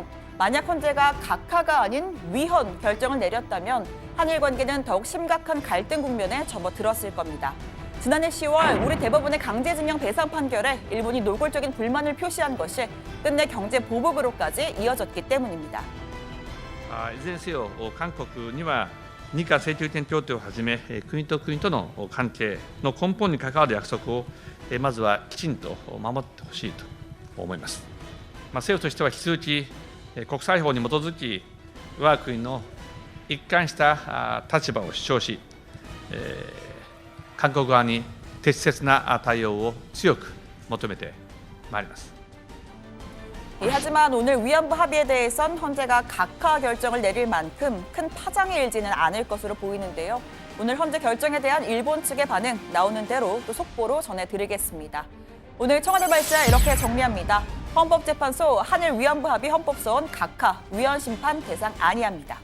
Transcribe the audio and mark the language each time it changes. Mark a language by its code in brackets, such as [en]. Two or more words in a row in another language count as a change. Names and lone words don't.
[ko] 만약 헌재가 각하가 아닌 위헌 결정을 내렸다면 한일 관계는 더욱 심각한 갈등 국면에 접어들었을 겁니다. 지난해 10월 우리 대법원의 강제징용 배상 판결에 일본이 노골적인 불만을 표시한 것이 끝내 경제 보복으로까지 이어졌기 때문입니다. [ja] いずれにせよ韓国には日韓請求権協定をはじめ国と国との関係の根本に関わる約束をまずはきちんと守ってほしいと思います。政府としては引き続き国際法に基づき我が国の一貫した立場を主張し、韓国側に適切な対応を強く求めてまいります。 [ko] 하지만 오늘 위안부 합의에 대해선 헌재가 각하 결정을 내릴 만큼 큰 파장이 일지는 않을 것으로 보이는데요. 오늘 헌재 결정에 대한 일본 측의 반응 나오는 대로 또 속보로 전해드리겠습니다. 오늘 청와대 발제 이렇게 정리합니다. 헌법재판소 한일 위안부 합의 헌법소원 각하 위헌 심판 대상 아니합니다.